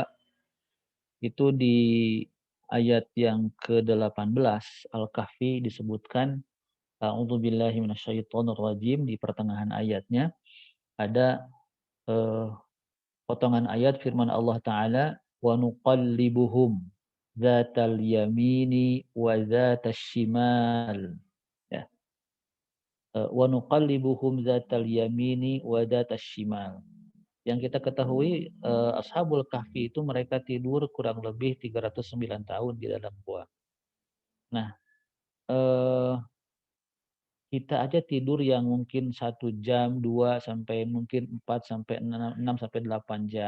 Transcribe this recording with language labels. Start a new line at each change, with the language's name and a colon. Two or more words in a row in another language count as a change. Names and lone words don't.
Indonesian: Itu di ayat yang ke-18 Al-Kahfi disebutkan
Arabic: أعوذ بالله من الشيطان الرجيم.
Indonesian: Di pertengahan ayatnya ada eh, potongan ayat firman Allah Ta'ala
Arabic: ونقلبهم ذات اليمين وذات الشمال
Indonesian: ya.
Arabic: ونقلبهم ذات اليمين وذات الشمال.
Indonesian: Yang kita ketahui Ashabul Kahfi itu mereka tidur kurang lebih 309 tahun di dalam gua. Nah, eh, kita aja tidur yang mungkin 1 jam, 2 sampai mungkin 4 sampai 6 sampai 8 jam.